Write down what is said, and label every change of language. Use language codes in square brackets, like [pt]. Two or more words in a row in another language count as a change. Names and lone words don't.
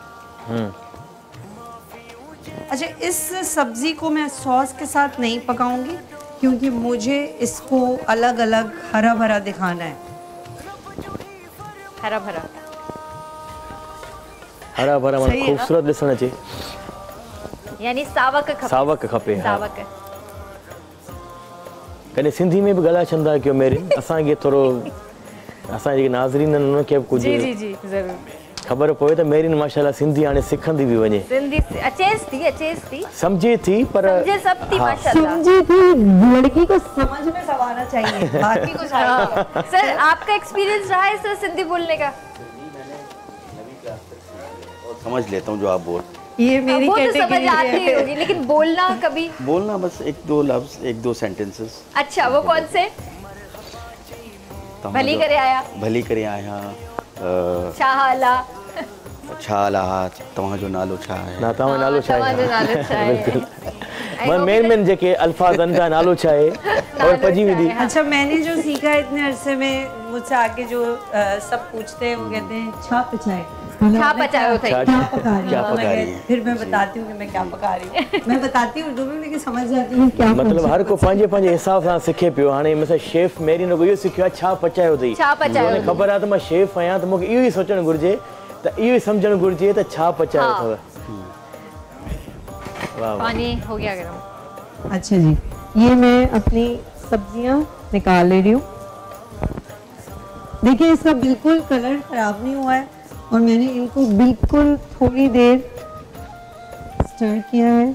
[ur] اچھا، اس سبزی کو میں ساس کے ساتھ نہیں پکاؤں گی کیونکہ مجھے اس کو الگ الگ ہرا بھرا دکھانا ہے. ہرا بھرا مطلب خوبصورت دسنا چاہیے, [sd] यानी सावक खपे। सावक खपे। सावक कने सिंधी में भी गला छंदा क्यों मेरे असांखे थोरो असां जेके नाज़रीन आहिनि उन्हनि खे बि कुझु [ur] جی جی جی ضرور [sd] ख़बर पवे त मेरिन माशाल्लाह सिंधी हाणे सिखंदी बि वञे। सिंधी अचेस थी समझे थी पर समझे सब थी माशाल्लाह। समझे थी, [ur] لڑکی کو سمجھ میں سب آنا چاہیے، باقی کچھ آئے گا. سر، آپ کا ایکسپیرینس رہا ہے سر سندھی بولنے کا? اور سمجھ لیتا ہوں جو آپ بول. یہ میری وہ تو سمجھ کیٹیگری آتی ہوگی، لیکن بولنا کبھی? بولنا بس ایک دو لفظ، ایک دو سینٹینسز. اچھا، وہ کون سے? [sd] भली करे आया छा हाल आहे, छा हाल आहे, तव्हांजो नालो छा आहे, ना तव्हांजो नालो छा आहे, तव्हांजो नालो छा आहे। बिल्कुल मेन जेके अल्फाज आहिनि का नालो छा आहे और पजी वेंदी। [ur] اچھا، میں نے جو سیکھا ہے اتنے عرصے میں، مجھ سے آ کے جو سب پوچھتے ہیں وہ کہتے ہیں [sd] छा पचाए, क्या पचाओ थे, [ur] کیا پکا رہی ہے. پھر میں بتاتی ہوں کہ میں کیا پکا رہی ہوں۔ میں بتاتی ہوں اردو میں، لیکن سمجھ جاتی ہوں کیا [sd] मतलब हर को पंहिंजे पंहिंजे हिसाब सां सिखे पियो। हाणे मिसाल शेफ मेरी ने इहो सिखियो आहे छा पचायो अथई, उन्हें ख़बर आहे त मां शेफ आहियां त मूंखे इहो ई सोचणु घुरिजे, त इहो ई सम्झणु घुरिजे त छा पचायो अथव। [ur] پانی ہو گیا گرم. اچھا جی، یہ میں اپنی سبزیاں نکال لے رہی ہوں. دیکھیے، اس کا بالکل کلر خراب نہیں ہوا ہے اور میں نے ان کو بالکل تھوڑی دیر اسٹر کیا ہے.